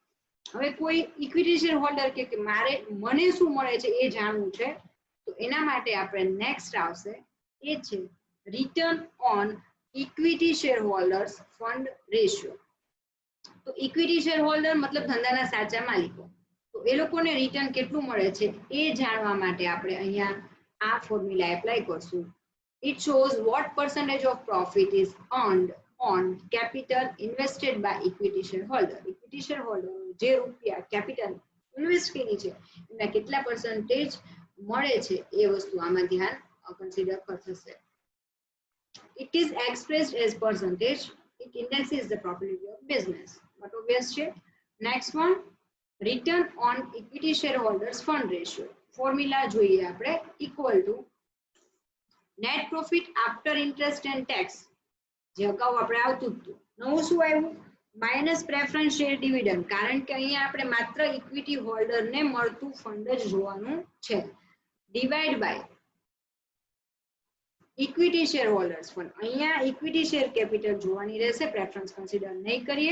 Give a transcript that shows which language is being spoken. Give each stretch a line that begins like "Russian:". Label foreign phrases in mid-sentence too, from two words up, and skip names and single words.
Gujarati: હવે કોઈ
English: equity share holder
Gujarati: કે મને શું મળે છે એ જાણવું છે, તો એના માટે આપણે નેક્સ્ટ આવશે એ છે
English: return on equity shareholders fund ratio.
Gujarati: તો
English: equity share holder
Gujarati: મતલબ ધંધાના સાચા માલિકો, તો એ લોકોને રિટર્ન કેટલું મળે છે એ જાણવા માટે આપણે અહીંયા આ
English: formula apply
Gujarati: કરશું.
English: It shows what percentage of profit is earned on capital invested by equity shareholder. Equity shareholder
Gujarati: જે રૂપિયા
English: capital invest
Gujarati: કરી છે એના કેટલા પર્સન્ટેજ મળે છે એ વસ્તુ આમાં ધ્યાન કન્સિડર થશે.
English: It is expressed as percentage. It indexes the profitability of business. But obvious છે. Next one, return on equity shareholders fund ratio. Formula
Gujarati: જોઈએ આપણે
English: equal to net profit after interest and tax.
Gujarati: જે અગાઉ આપણે આવતું હતું. નવું શું આવ્યું?
English: minus preference share dividend,
Gujarati: કારણ કે અહીંયા આપણે માત્ર
English: equity holderને
Gujarati: મળતું ફંડ જ જોવાનું છે.
English: divide by equity shareholders fund,
Gujarati: અહીંયા
English: equity share capital
Gujarati: જોવાની રહેશે,
English: preference consider
Gujarati: નહીં કરીએ.